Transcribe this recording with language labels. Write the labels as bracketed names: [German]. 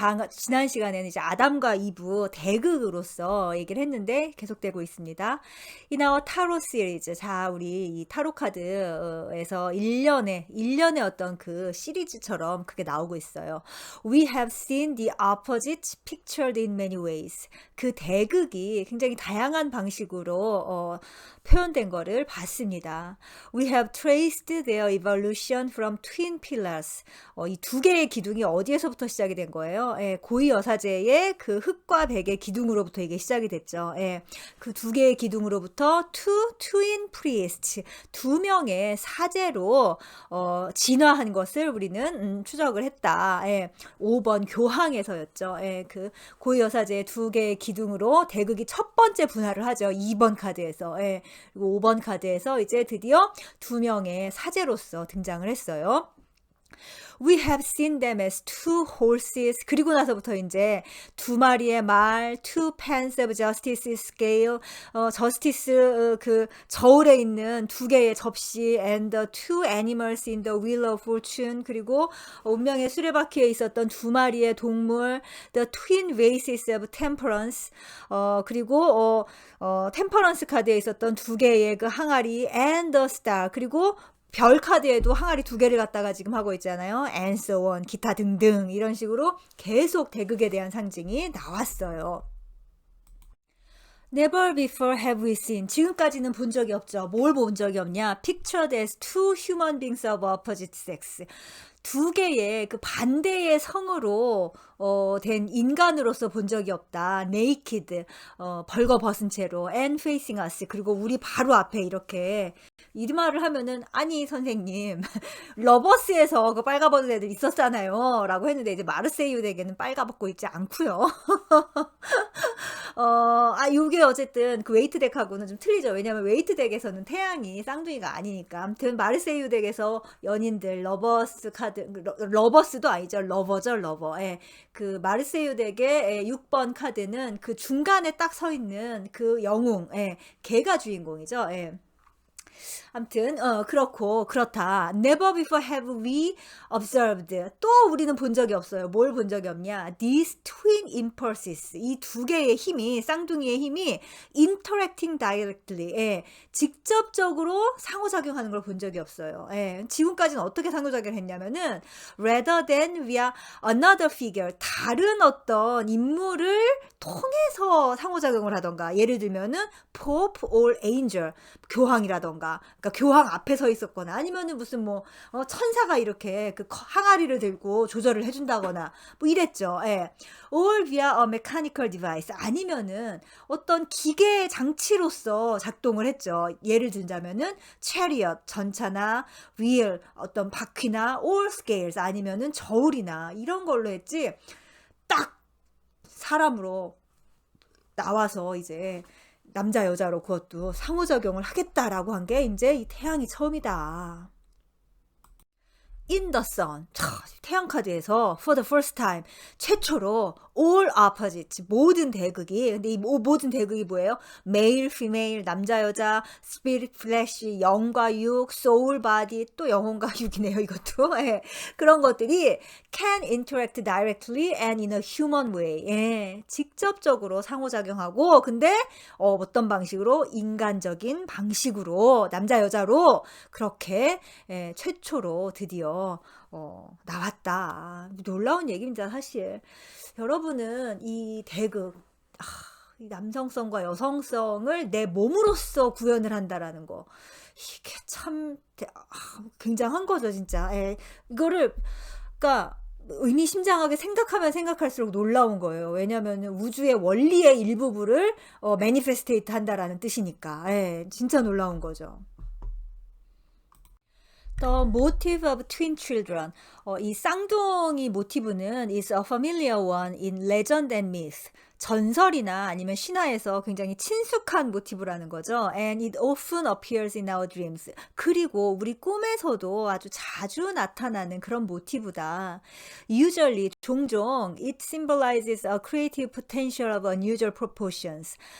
[Korean] 지난 시간에는 이제 아담과 이브 대극으로서 얘기를 했는데 계속되고 있습니다. [English] In our tarot series. [Korean] 자, 우리 이 타로 카드에서 1년의 어떤 그 시리즈처럼 그게 나오고 있어요. [English] We have seen the opposites pictured in many ways. [Korean] 그 대극이 굉장히 다양한 방식으로 표현된 거를 봤습니다. [English] We have traced their evolution from twin pillars. [Korean] 이 두 개의 기둥이 어디에서부터 시작이 된 거예요? 고위 여사제의 그 흑과 백의 기둥으로부터 이게 시작이 됐죠. 그 두 개의 기둥으로부터 [English] two twin priests, [Korean] 두 명의 사제로 진화한 것을 우리는 추적을 했다. 5번 교황에서였죠. 그 고위 여사제의 두 개의 기둥으로 대극이 첫 번째 분할을 하죠. 2번 카드에서. 그리고 5번 카드에서 이제 드디어 두 명의 사제로서 등장을 했어요. [English] We have seen them as two horses. [Korean] 그리고 나서부터 이제 두 마리의 말, [English] two pans of justice scale, [Korean] 저스티스 그 저울에 있는 두 개의 접시, [English] and the two animals in the wheel of fortune. [Korean] 그리고 운명의 수레바퀴에 있었던 두 마리의 동물, [English] the twin vases of temperance. [Korean] 그리고 템퍼런스 카드에 있었던 두 개의 그 항아리, [English] and the star. [Korean] 그리고 별 카드에도 항아리 두 개를 갖다가 지금 하고 있잖아요. [English] and so on, [Korean] 기타 등등 이런 식으로 계속 대극에 대한 상징이 나왔어요. [English] Never before have we seen. [Korean] 지금까지는 본 적이 없죠. 뭘 본 적이 없냐? [English] Pictured as two human beings of opposite sex. [Korean] 두 개의 그 반대의 성으로 된 인간으로서 본 적이 없다. [English] naked, [Korean] 벌거벗은 채로, [English] and facing us. [Korean] 그리고 우리 바로 앞에 이렇게 이 말을 하면은 아니 선생님 러버스에서 그 빨가벗은 애들 있었잖아요 라고 했는데 이제 마르세유 덱에는 빨가벗고 있지 않고요. 요게 어쨌든 그 웨이트 덱하고는 좀 틀리죠. 왜냐면 웨이트 덱에서는 태양이 쌍둥이가 아니니까. 아무튼 마르세유 덱에서 연인들 러버스 카드, 러버스도 아니죠. 러버죠, 러버. 그 마르세유 덱의 6번 카드는 그 중간에 딱 서 있는 그 영웅, 걔가 주인공이죠. 아무튼 그렇다. [English] Never before have we observed. [Korean] 또 우리는 본 적이 없어요. 뭘 본 적이 없냐? [English] These twin impulses. [Korean] 이 두 개의 힘이, 쌍둥이의 힘이 [English] interacting directly. [Korean] 직접적으로 상호작용하는 걸 본 적이 없어요. 지금까지는 어떻게 상호작용을 했냐면은 [English] rather than via another figure. [Korean] 다른 어떤 인물을 통해서 상호작용을 하던가. 예를 들면은 [English] Pope or Angel. [Korean] 교황이라던가. 그러니까 교황 앞에 서 있었거나 아니면은 무슨 뭐 천사가 이렇게 그 항아리를 들고 조절을 해준다거나 뭐 이랬죠. [English] Or via a mechanical device. [Korean] 아니면은 어떤 기계 장치로서 작동을 했죠. 예를 들자면은 chariot, 전차나 wheel, 어떤 바퀴나 [English] or scales, [Korean] 아니면은 저울이나 이런 걸로 했지. 딱 사람으로 나와서 이제 남자 여자로 그것도 상호작용을 하겠다라고 한 게 이제 이 태양이 처음이다. [English] In the sun. [Korean] 태양 카드에서 [English] for the first time [Korean] 최초로 [English] all opposites, [Korean] 모든 대극이, 근데 이 모든 대극이 뭐예요? [English] male, female, [Korean] 남자 여자, [English] spirit, flesh, [Korean] 영과 육, [English] soul, body, [Korean] 또 영혼과 육이네요 이것도. 그런 것들이 [English] can interact directly and in a human way. [Korean] 직접적으로 상호작용하고, 근데 어떤 방식으로? 인간적인 방식으로, 남자 여자로 그렇게 최초로 드디어 나왔다. 놀라운 얘기입니다, 사실. 여러분은 이 대극, 이 남성성과 여성성을 내 몸으로써 구현을 한다라는 거, 이게 참 굉장한 거죠, 진짜. 이거를, 그러니까 의미심장하게 생각하면 생각할수록 놀라운 거예요. 왜냐하면 우주의 원리의 일부분을 매니페스테이트 한다라는 뜻이니까. 진짜 놀라운 거죠. [English] The motive of twin children. [Korean] 이 쌍둥이 모티브는 [English] is a familiar one in legend and myth. [Korean] 전설이나 아니면 신화에서 굉장히 친숙한 모티브라는 거죠. [English] And it often appears in our dreams. [Korean] 그리고 우리 꿈에서도 아주 자주 나타나는 그런 모티브다. [English] Usually, [Korean] 종종 [English] it symbolizes a creative potential of unusual proportions.